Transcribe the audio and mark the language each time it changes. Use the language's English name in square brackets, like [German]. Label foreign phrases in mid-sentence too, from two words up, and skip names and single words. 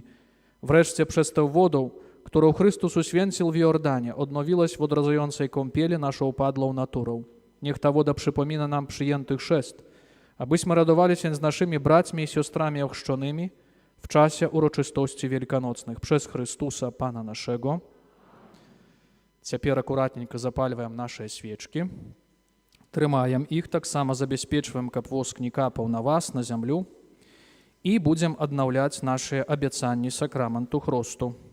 [Polish] Wreszcie przez tę wodę, którą Chrystus uświęcił w Jordanie, odnowiłeś w odradzającej kąpieli naszą upadłą naturą. Niech ta woda przypomina nam przyjęty chrzest, abyśmy radowali się z naszymi braćmi i siostrami ochrzczonymi w czasie uroczystości wielkanocnych przez Chrystusa, Pana naszego. [Russian] Теперь аккуратненько запаливаем наши свечки. [Belarusian] Трымаем іх, таксама забяспечваем, каб воск не капаў на вас, на зямлю, і будзем аднаўляць нашыя абяцанні сакраменту хросту.